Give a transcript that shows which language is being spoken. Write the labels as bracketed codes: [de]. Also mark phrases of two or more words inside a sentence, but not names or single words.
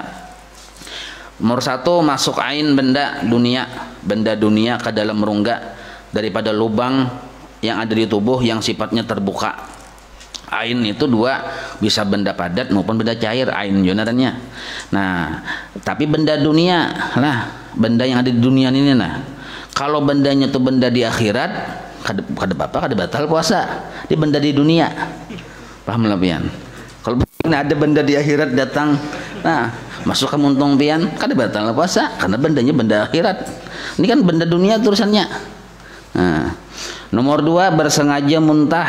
[id] Nomor 1 masuk ain benda dunia ke dalam rongga daripada lubang yang ada di tubuh yang sifatnya terbuka. Ain itu 2, bisa benda padat maupun benda cair, ain sebenarnya. Nah, tapi benda dunia lah, benda yang ada di dunia ini nah. [bjn] Kalau bendanya itu benda di akhirat, kada batal puasa. Di benda di dunia. Paham lah pian? Kalau ada benda di akhirat datang, nah, masuk ke muntung pian, kada batal puasa karena bendanya benda akhirat. Ini kan benda dunia tulisannya. Nah, nomor 2 bersengaja muntah.